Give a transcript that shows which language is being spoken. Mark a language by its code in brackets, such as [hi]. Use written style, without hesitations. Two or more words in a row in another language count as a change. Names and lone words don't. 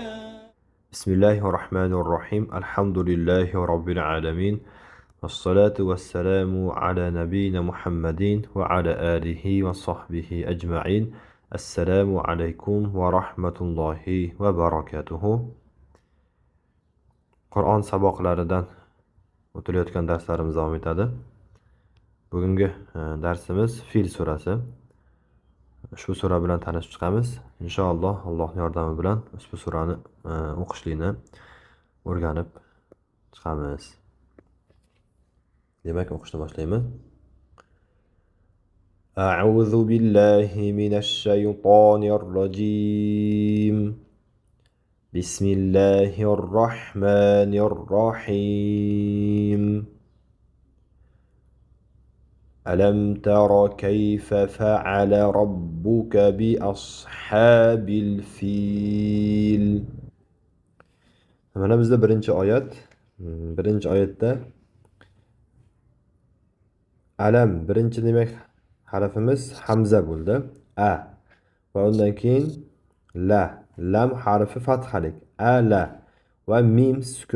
[ar] بسم الله الرحمن الرحيم الحمد لله رب العالمين والصلاة والسلام على نبينا محمد وعلى آله وصحبه أجمعين. السلام عليكم ورحمة الله وبركاته. [uz] Qur'on saboqlaridan o'tilayotgan darslarimiz davom etadi. Bugungi darsimiz Fil surasi. Ushbu sura bilan tanishib chiqamiz. Inshaalloh Allohning yordami bilan ushbu surani o'qishlikni o'rganib chiqamiz. Demak, o'qishni boshlaymiz. [ar] أعوذ بالله من الشيطان الرجيم. بسم الله الرحمن الرحيم. ألم تر كيف فعل ربك بأصحاب الفيل. [uz] Mana bizda birinchi oyat. Birinchi oyatda alam birinchi demak harfimiz hamza bo'ldi. A va undan keyin la. Lam harfi fathalik. Ala va mim sukun.